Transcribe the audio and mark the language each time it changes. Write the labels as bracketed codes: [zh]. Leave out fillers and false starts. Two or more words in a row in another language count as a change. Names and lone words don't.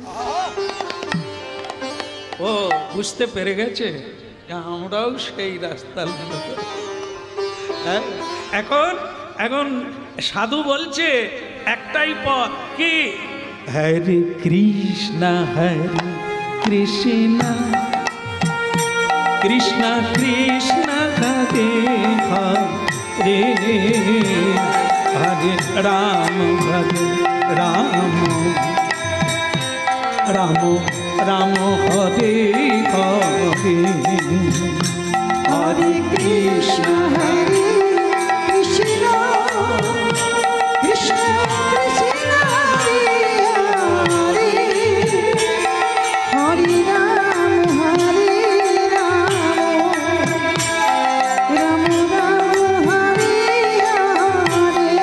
[bn] ও বুঝতে পেরে গেছে আমরাও সেই রাস্তার লোক। হ্যাঁ, এখন সাধু বলছে একটাই পথ, কি? [sa] হরে কৃষ্ণ হরে কৃষ্ণ কৃষ্ণ কৃষ্ণ হরে হরে, হরে রাম হরে রাম, রাম রাম হরে হরে, হরে কৃষ্ণ হরে কৃষ্ণ কৃষ্ণ কৃষ্ণ হরে হরে, হরে রাম হরে রাম, রাম রাম হরে হরে।